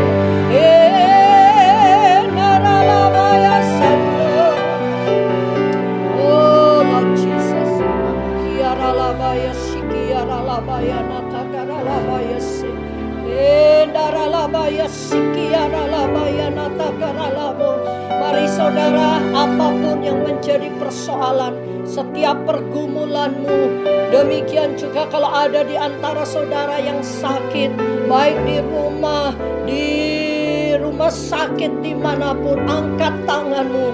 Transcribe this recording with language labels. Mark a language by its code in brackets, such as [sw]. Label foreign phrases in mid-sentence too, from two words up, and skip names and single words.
[en] Naralabaya sando. Oh Lord Jesus, kiaralabaya sikiaralabaya natakaralabaya si. Naralabaya sikiaralabaya natakaralabo. [id] Mari saudara, apapun yang menjadi persoalan, setiap pergumulanmu, demikian juga kalau ada di antara saudara yang sakit, baik di rumah rumah sakit dimanapun, angkat tanganmu.